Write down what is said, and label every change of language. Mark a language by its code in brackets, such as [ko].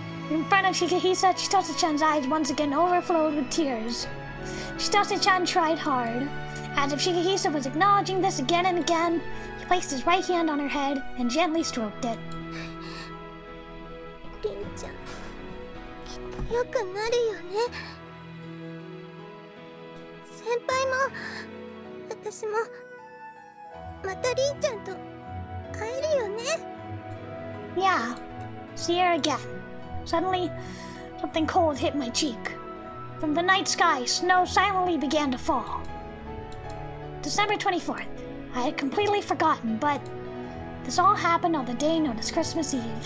[en] In front of Shigehisa, Chitase-chan's eyes once again overflowed with tears. Chitase-chan tried hard. As if Shigehisa was acknowledging this again and again, he placed his right hand on her head and gently stroked it. [ja] リンちゃん、きっと良くなるよね。先輩も私もまたリンちゃんと会えるよね。 [en] Yeah, see her again. Suddenly, something cold hit my cheek. From the night sky, snow silently began to fall. December 24th. I had completely forgotten, but this all happened on the day known as Christmas Eve.